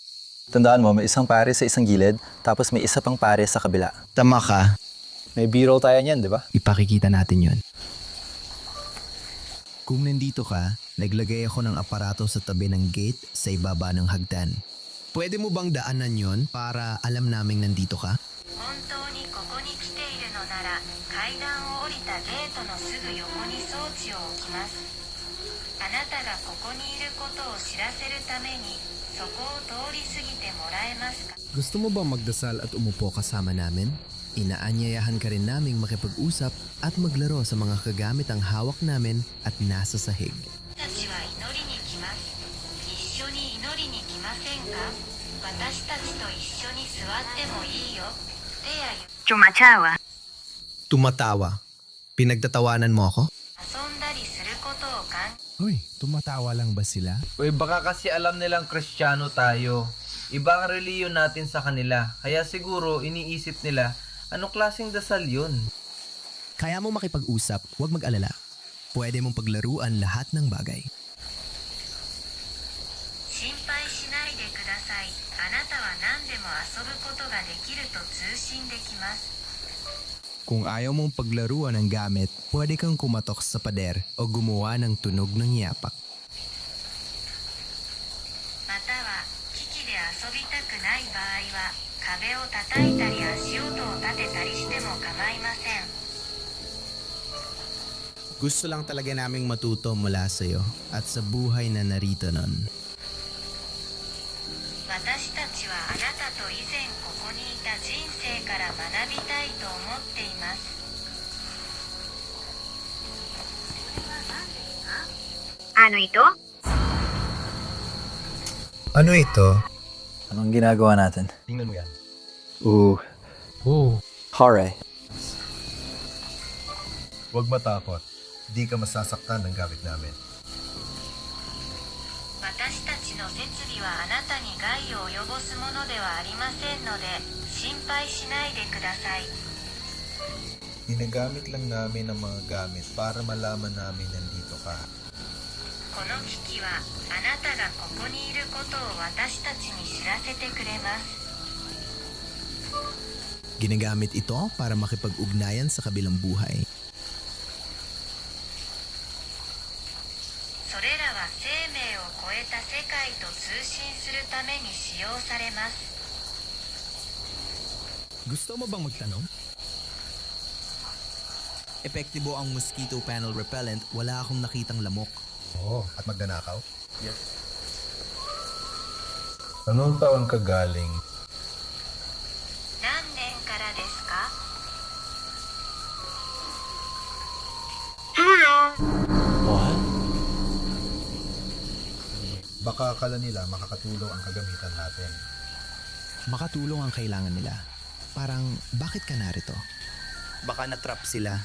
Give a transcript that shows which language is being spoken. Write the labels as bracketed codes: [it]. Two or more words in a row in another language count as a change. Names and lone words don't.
[tl] Tandaan mo, may isang pare sa isang gilid, tapos may isa pang pare sa kabila. Tama ka. May b-roll tayo niyan, di ba? Ipakikita natin yon. Kung nandito ka, naglagay ako ng aparato sa tabi ng gate sa ibaba ng hagdan. Pwede mo bang daanan yon para alam naming nandito ka? [ja] 本当にここに来ているのなら階段を降りたゲートのすぐ横に装置を置きます。あなたがここにいることを知らせるためにそこを通り過ぎてもらえますか？ [tl] Gusto mo bang magdasal at umupo kasama namin? Inaanyayahan ka rin naming makipag-usap at maglaro sa mga kagamit ang hawak namin at nasa sahig. [ja] 私たちは祈りに来ます。一緒に祈りに来ませんか？私たちと一緒に座ってもいいよ。手や [tl] Tumatawa. Pinagtatawanan mo ako? [ja] 遊んだりすることを考 [tl] Uy, tumatawa lang ba sila? Uy, baka kasi alam nilang Kristiyano tayo. Iba ang reliyon natin sa kanila. Kaya siguro iniisip nila, anong klaseng dasal yun? Kaya mo makipag-usap, huwag mag-alala. Pwede mong paglaruan lahat ng bagay. [ja] 心配しないでください。あなたは何でも遊ぶことができると通信できます。 [tl] Kung ayaw mong paglaruan ng gamit, pwede kang kumatok sa pader o gumawa ng tunog ng yapak. [ja] または機器で遊びたくない場合は壁を叩いたり足音を立てたりしても構いません。 [tl] Gusto lang talaga naming matuto mula sa iyo at sa buhay na narito nun. [ja] 私たちはあなたと以前ここにいた人生から学びたいと思っています。それは何ですか？あの糸？ [tl] Ano ito? Anong ginagawa natin? Tingnan mo yan. Hare. Huwag matakot. Di ka masasaktan ng gamit namin. [ja] 私たちの設備はあなたに害を及ぼすものではありませんので心配しないでください。 [tl] Ginagamit lang namin ang mga gamit para malaman namin nandito ka. [ja] この機器はあなたがここにいることを私たちに知らせてくれます。 [tl] Ginagamit ito para makipag-ugnayan sa kabilang buhay. [ja] それらは生命を超えた世界と通信するために使用されます。 [tl] Gusto mo bang magtanong? Epektibo ang [en] mosquito panel repellent, [tl] wala akong nakitang lamok. Oo, at magdanakaw? Anong taon ka galing? [ja] 何年からですか？ [tl] Baka akala nila makakatulong ang kagamitan natin. Makatulong ang kailangan nila. Parang, bakit ka narito? Baka natrap sila.